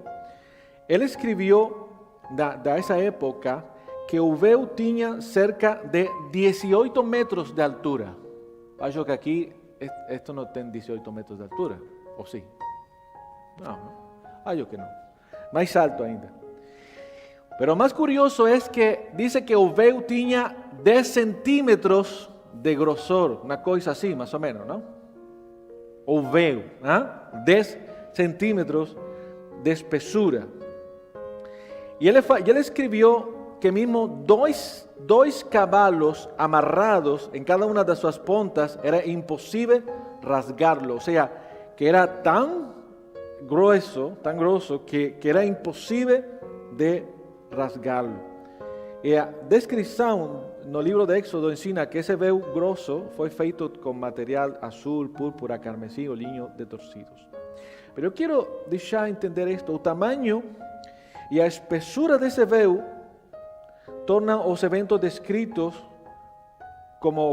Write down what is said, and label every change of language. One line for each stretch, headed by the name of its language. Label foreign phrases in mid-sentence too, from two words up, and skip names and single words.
Portuguese: Ele escreveu dessa época que o véu tinha cerca de 18 metros de altura. Acho que aqui esto não tem 18 metros de altura, ou sim? Não, acho que não. Mais alto ainda.
Spanish: Pero más curioso es que dice que
Portuguese: o véu tinha 10 centímetros
Spanish: de grosor, una cosa así, más o menos, ¿no?
Portuguese: O véu, 10 centímetros de espessura.
Spanish: Y él escribió que mismo
Portuguese: dois cavalos amarrados
Spanish: en cada una de sus puntas era imposible rasgarlo. O sea, que era tan grueso que era imposible de rasgá-lo.
Portuguese: E a descrição no livro de Éxodo ensina que esse véu grosso foi feito com material azul, púrpura, carmesim ou linho de torcidos. Mas eu quero deixar entender isto: o tamanho e a espessura desse véu tornam os eventos descritos como